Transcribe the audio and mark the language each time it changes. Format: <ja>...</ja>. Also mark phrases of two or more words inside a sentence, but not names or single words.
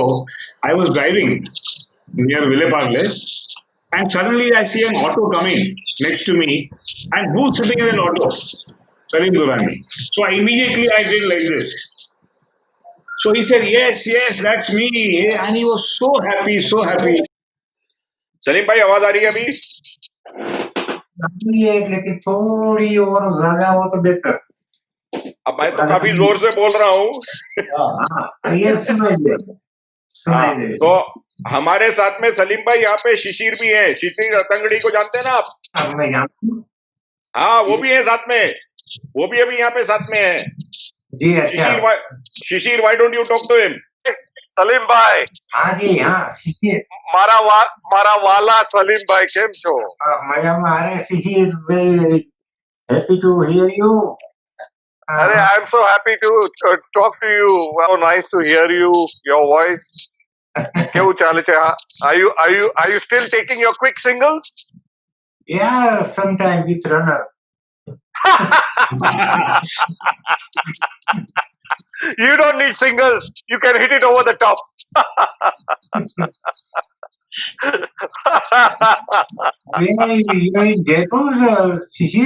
<en>I was driving near Ville Parle, and suddenly I see an auto coming next to me, and who's sitting in an auto? Salim Durrani. So I immediately did like this. So he said, yes, that's me. And he was so happy, so happy.</en> <hi>सलीम भाई, आवाज आ रही है अभी? लेकिन थोड़ी और ज्यादा हो तो बेहतर। अब मैं तो काफी जोर से बोल रहा हूँ। ये सुनाई दे। तो हमारे साथ में सलीम भाई यहाँ पे शिशिर भी है। शिशिर अतंगड़ी को जानते हैं ना आप? मैं जानता हूँ। हाँ, वो भी है साथ में। वो भी अभी यहाँ पे साथ में है। जी अच्छा। शिशिर,</hi> <en>why don't you talk to him?</en> <gu>સલીમ ભાઈ,</gu> <hi>हाँ जी हाँ शिशिर।</hi> <gu>મારા વાલા સલીમ ભાઈ કેમ છો? મજામાં અરે શિશિર,</gu> <en>very happy to hear you. અરે, I am so happy to talk to you. Wow, nice to hear you, your voice.</en> <gu>કેવું ચાલે છે?</gu> <en>Are you still taking your quick singles? Yeah, sometime with runner. You don't need singles. You can hit it over the top. Where are you in Jaipur, Shishir?</en>